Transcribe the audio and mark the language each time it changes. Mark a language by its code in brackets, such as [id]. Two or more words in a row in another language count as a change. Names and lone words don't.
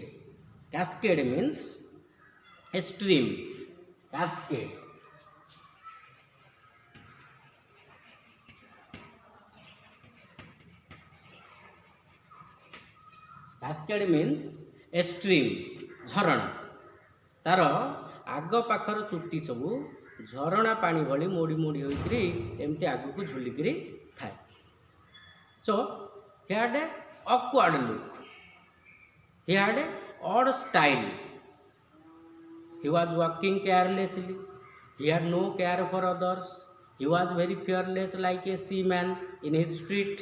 [en] Cascade means a stream. Cascade. Cascade means a stream. [or] ଝରଣା ତାର ଆଗ ପାଖର ଚୁଟି ସବୁ ଝରଣା ପାଣି ଭଳି ମୋଡ଼ି ମୋଡ଼ି ହୋଇକରି ଏମିତି ଆଗକୁ ଝୁଲିକିରି ଥାଏ. [en] So he had a awkward look. He had a odd style. He was walking carelessly. He had no care for others. He was very fearless like a seaman in his street.